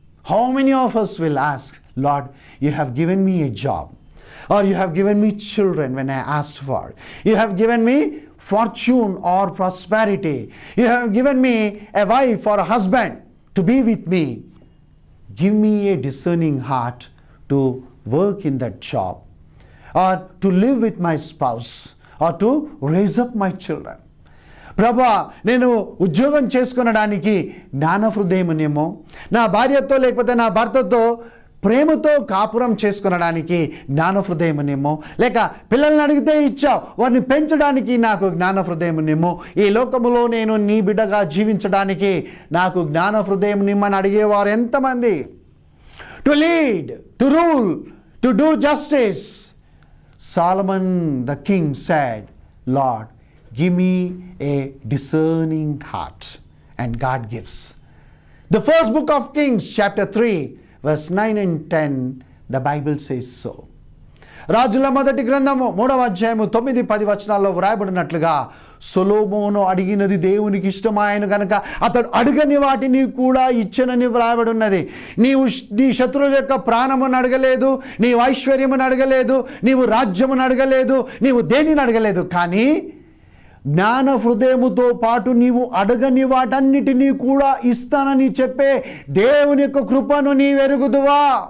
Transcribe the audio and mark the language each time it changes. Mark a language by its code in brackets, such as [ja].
[en] How many of us will ask, Lord, you have given me a job, or you have given me children when I asked for, you have given me fortune or prosperity, you have given me a wife or a husband to be with me. Give me a discerning heart to work in that job, or to live with my spouse, or to raise up my children. [te] ప్రభా, నేను ఉద్యోగం చేసుకొనడానికి జ్ఞాన హృదయమునేమో, నా భార్యతో లేకపోతే నా భర్తతో ప్రేమతో కాపురం చేసుకొనడానికి జ్ఞాన హృదయమునేమో, లేక పిల్లల్ని అడిగితే ఇచ్చావు వారిని పెంచడానికి నాకు జ్ఞాన హృదయమునేమో, ఈ లోకములో నేను నీ బిడ్డగా జీవించడానికి నాకు జ్ఞాన హృదయం నిమ్మని అడిగేవారు ఎంతమంది? [en] To lead, to rule, to do justice. Solomon the king said, Lord, give me a discerning heart. And God gives. The first book of Kings, chapter 3, verse 9 and 10, the Bible says so. [te] రాజుల మొదటి గ్రంథము 3వ అధ్యాయము 9-10 వచనాల్లో వ్రాయబడినట్లుగా, సొలొమోను అడిగినది దేవునికి ఇష్టమాయను కనుక అతడు అడగని వాటిని కూడా ఇచ్చనని వ్రాయబడి ఉన్నది. నీవు నీ శత్రువుల యొక్క ప్రాణమును అడగలేదు, నీవు ఐశ్వర్యమును అడగలేదు, నీవు రాజ్యమును అడగలేదు, నీవు దేనిని అడగలేదు, కానీ జ్ఞాన హృదయముతో పాటు నీవు అడగని వాటన్నిటినీ కూడా ఇస్తానని చెప్పే దేవుని యొక్క కృపను నీవెరుగుదువా?